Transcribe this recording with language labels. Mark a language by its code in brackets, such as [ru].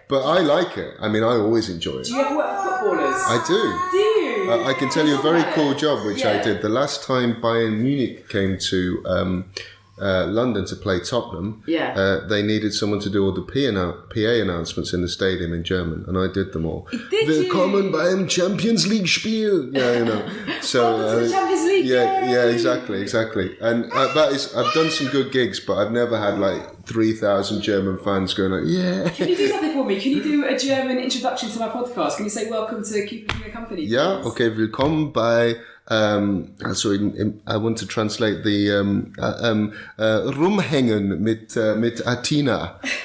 [en] But I like it. I mean, I always enjoy it. Do you ever work for footballers? I do. Do you? I can tell you a very cool job which I did. The last time Bayern Munich came to London to play Tottenham, they needed someone to do all the PA announcements in the stadium in German, and I did them all. [de] Willkommen beim Champions League Spiel. [en] Yeah, you know. So the Champions League. Yeah, exactly. And I've done some good gigs, but I've never had like 3,000 German fans going like, yeah. Can you do something for me? Can you do a German introduction to my podcast? Can you say welcome to Keeping Me Company? Yeah, please? Okay, [de] willkommen bei. [en] I want to translate the [de] rumhängen mit Athena.